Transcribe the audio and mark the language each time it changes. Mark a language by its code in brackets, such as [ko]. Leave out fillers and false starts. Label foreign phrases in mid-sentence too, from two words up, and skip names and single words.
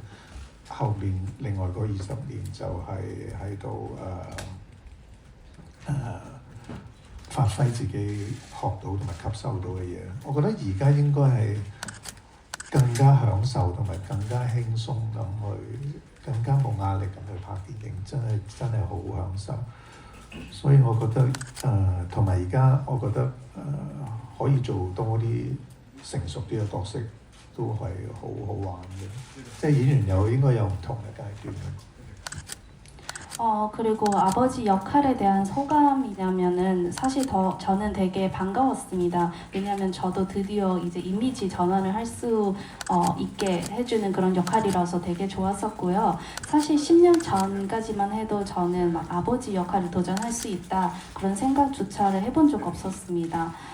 [yue] 後面另外嗰20年就係喺度發揮自己學到同埋吸收到嘅嘢，我覺得而家應該係更加享受同埋更加輕鬆咁去，更加冇壓力咁去拍電影，真係好享受。所以我覺得同埋而家我覺得可以做多啲成熟啲嘅角色，都係好好玩嘅。即係演員應該有唔同嘅階段。 [ko] 그리고 아버지 역할에 대한 소감이냐면은 사실 저는 되게 반가웠습니다. 왜냐하면 저도 드디어 이제 이미지 전환을 할 수 있게 해주는 그런 역할이라서 되게 좋았었고요. 사실 10년 전까지만 해도 저는 막 아버지 역할을 도전할 수 있다 그런 생각조차를 해본 적 없었습니다.